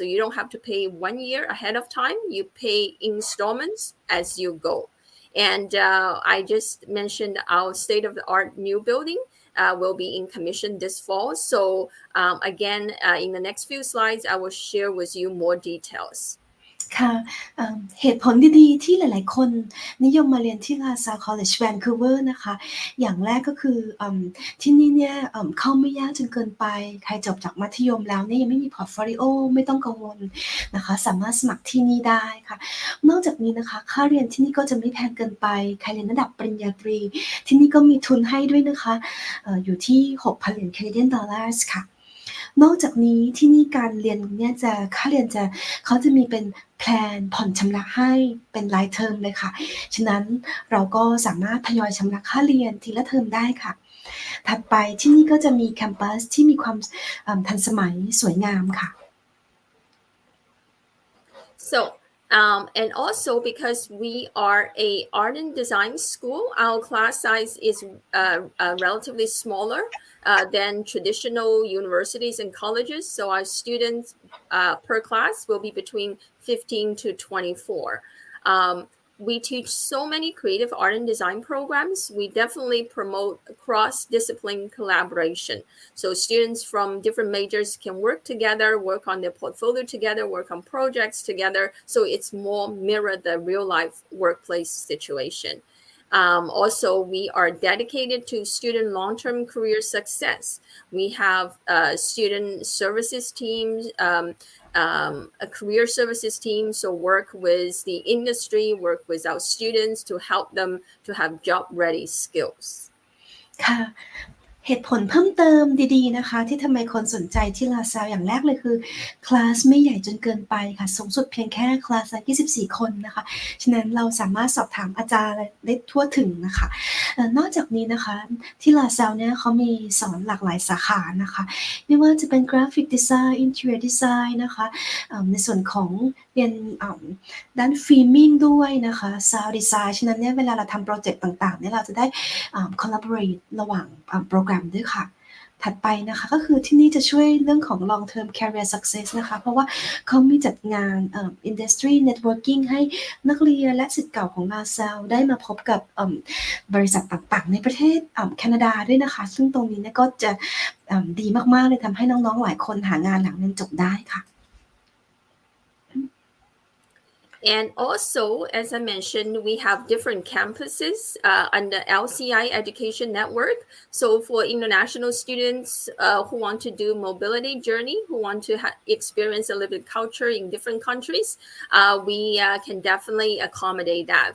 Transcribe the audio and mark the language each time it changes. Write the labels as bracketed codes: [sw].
[en] So you don't have to pay 1 year ahead of time. You pay installments as you go. And I just mentioned our state-of-the-art new building will be in commission this fall. So again, in the next few slides, I will share with you more details. [th] ค่ะเหตุผลดีๆที่หลายๆคนนิยมมาเรียนที่ LaSalle College Vancouver นะคะอย่างแรกก็คือที่นี่เนี่ยเข้าไม่ยากจนเกินไปใครจบจากมัธยมแล้วเนี่ยยังไม่มีพอร์ตโฟลิโอไม่ต้องกังวลนะคะสามารถสมัครที่นี่ได้ค่ะนอกจากนี้นะคะค่าเรียนที่นี่ก็จะไม่แพงเกินไปใครเรียนระดับปริญญาตรีที่นี่ก็มีทุนให้ด้วยนะคะอยู่ที่ 6,000 เหรียญ Canadian Dollars ค่ะ นอกจากนี้ที่นี่การเรียนเนี่ยค่าเรียนเขาจะมีเป็นแพลนผ่อนชำระให้เป็นรายเทอมเลยค่ะฉะนั้นเราก็สามารถทยอยชำระค่าเรียนทีละเทอมได้ค่ะ ถัดไปที่นี่ก็จะมีแคมปัสที่มีความทันสมัยสวยงามค่ะ [en] So and also because we are a art and design school, our class size is relatively smaller than traditional universities and colleges. So our students per class will be between 15 to 24. We teach so many creative art and design programs. We definitely promote cross-discipline collaboration. So students from different majors can work together, work on their portfolio together, work on projects together. So it's more mirror the real-life workplace situation. Also, we are dedicated to student long-term career success. We have student services teams, a career services team, so work with the industry, work with our students to help them to have job-ready skills. [th] ค่ะเหตุผลเพิ่มเติมดีๆนะคะที่ทำไมคนสนใจที่ LaSalle อย่างแรกเลยคือคลาสไม่ใหญ่จนเกินไปค่ะสูงสุดเพียงแค่คลาสละ24 คนนะคะฉะนั้นเราสามารถสอบถามอาจารย์ได้ทั่วถึงนะคะนอกจากนี้นะคะที่ LaSalle เนี่ยเขามีสอนหลากหลายสาขานะคะไม่ว่าจะเป็น Graphic Design Interior Design นะคะในส่วนของเรียน ด้าน Filming ด้วยนะคะ Sound Design ฉะนั้นเนี่ยเวลาเราทำโปรเจกต์ต่างๆเนี่ยเราจะได้collaborate ระหว่างโปรแกรม มด้วยค่ะถัดไปนะคะก็คือที่นี่จะช่วยเรื่องของ [en] long term career success [th] นะคะเพราะว่าเขามีจัดงาน industry networking ให้นักเรียนและศิษย์เก่าของ LaSalle ได้มาพบกับบริษัทต่างๆในประเทศแคนาดาด้วยนะคะซึ่งตรงนี้เนี่ยก็จะดีมากๆเลยทำให้น้องๆหลายคนหางานหลังเรียนจบได้ค่ะ [en] And also, as I mentioned, we have different campuses under LCI Education Network. So for international students who want to do mobility journey, who want to experience a little bit culture in different countries, we can definitely accommodate that.